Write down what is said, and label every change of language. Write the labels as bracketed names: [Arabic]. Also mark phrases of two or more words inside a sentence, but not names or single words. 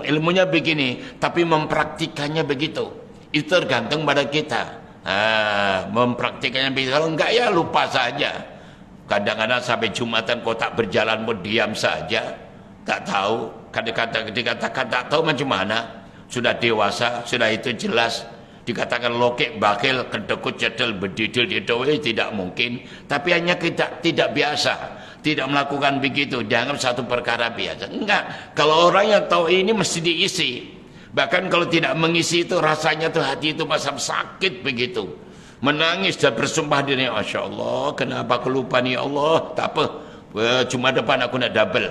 [Indonesian] Ilmunya begini, tapi mempraktikannya begitu. Itu tergantung pada kita. Mempraktikannya begitu. Kalau enggak ya lupa saja. Kadang-kadang sampai Jumatan kotak berjalan pun diam saja. [Malay] Tak tahu. Dikatakan tak tahu macam mana. Sudah dewasa, sudah itu jelas. Dikatakan lokek, bakil, kedekut, cetel, berdidil, tidak mungkin. Tapi hanya kita tidak biasa, tidak melakukan begitu, dianggap satu perkara biasa. [Indonesian] Enggak, kalau orang yang tahu ini mesti diisi. Bahkan kalau tidak mengisi itu rasanya tuh hati itu masam sakit begitu. [Malay] Menangis dan bersumpah diri, [Arabic] ما شاء الله, [Malay] kenapa aku lupa nih Allah, tak apa, cuma depan aku nak double.